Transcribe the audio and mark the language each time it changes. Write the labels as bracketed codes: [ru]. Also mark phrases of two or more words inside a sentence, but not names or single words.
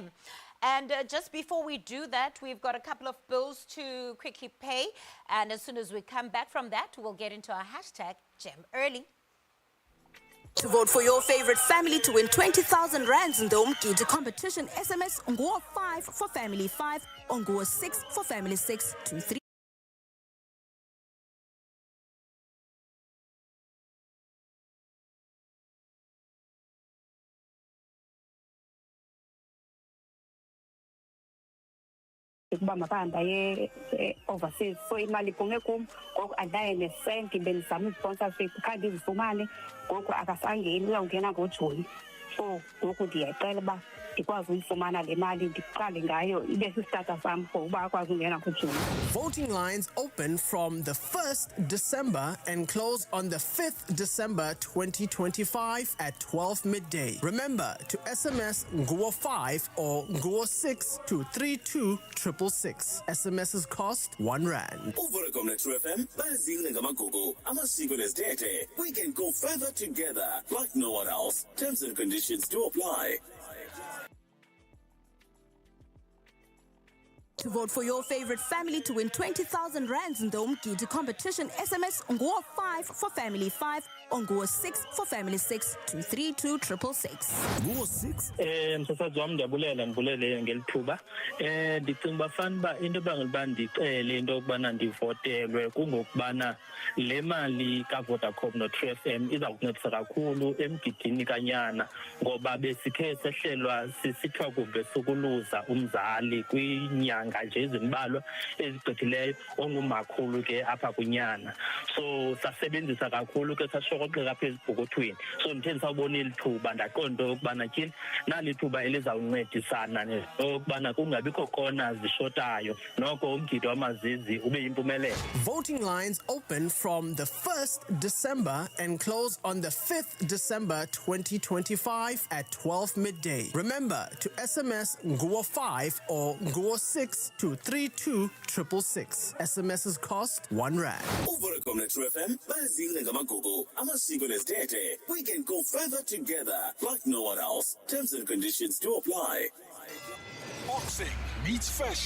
[en] And just before we do that, we've got a couple of bills to quickly pay. And as soon as we come back from that, we'll get into our hashtag Gem Early. To vote for your favorite family to win 20,000 rands in the Umgidi competition, SMS Nguwa 5 for family 5 or Nguwa 6 for family 6 to 3. [xh] Ukuba mabahamba overseas so imali iphume kum ngoku andinaye nesenti bendizama i-sponsorship khange ndizifumane ngoku akasangeni uyawungena ngoJuni. So ngoku ndiyacela uba ndikwazi uyifumana le mali ndiqale ngayo ibe sisitata sam for uba akwazi ungena ngoJuni. [en] Voting lines open from the 1st December and close on the 5th December 2025 at 12 midday. Remember to SMS Nguwa 5 or Nguwa 6 to 32666. SMS's cost R1. [xh] Uvulekom na True FM bazile ngamagugu amasiko nezithethe. [en] We can go further together like no one else. Terms and conditions to apply. To vote for your favorite family to win 20,000 rands in the Umgidi competition, SMS Nguwa 5 for family 5 or Nguwa 6 for family 6 to 32666. Nguwa 6. [xh] Msasazi wami ndiyabulele ngelithuba. Ndicinga uba fanuba into ebangela ndicele into yokubana ndivotelwe kungokubana le mali kaVodacom no-True FM iza kuncedisa kakhulu emgidini kanyana, ngoba besikhe sehlelwa sisithiwa kuve sukuluza umzali kwinyanga nje ezimbalwa ezigqithileyo ongumakhulu ke apha kunyana. So sasebenzisa kakhulu ke sashokoxeka apha ezibhukuthweni. So ndithe ndisawubona ilithuba ndaqonda ukubana tyhini nali thuba elizawuncedisana nokubana kungabikho kona zishotayo noko umgidi wamazizi ube yimpumelelo. [en] Voting lines open from the 1st December and close on the 5th December 2025 at 12 midday. Remember to SMS Nguwa 5 or Nguwa 6 to 32666. SMS's cost R1. [xh] Uvulekom na True FM bazile ngamagugu amasiko nezithethe. [en] We can go further together like no one else. Terms and conditions to apply. Boxing meets fashion.